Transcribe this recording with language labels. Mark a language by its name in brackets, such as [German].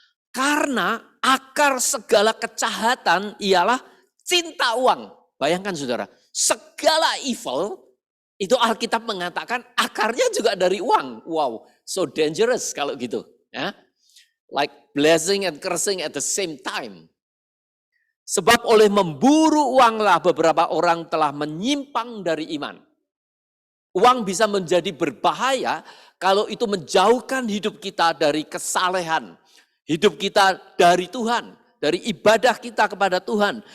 [Indonesian] Karena akar segala kejahatan ialah cinta uang. Bayangkan saudara, segala evil itu Alkitab mengatakan akarnya juga dari uang. Wow, [English] so dangerous [Indonesian] kalau gitu. Ya. [English] Like blessing and cursing at the same time. [Indonesian] Sebab oleh memburu uanglah beberapa orang telah menyimpang dari iman. Uang bisa menjadi berbahaya kalau itu menjauhkan hidup kita dari kesalehan. Hidup kita dari Tuhan, dari ibadah kita kepada Tuhan.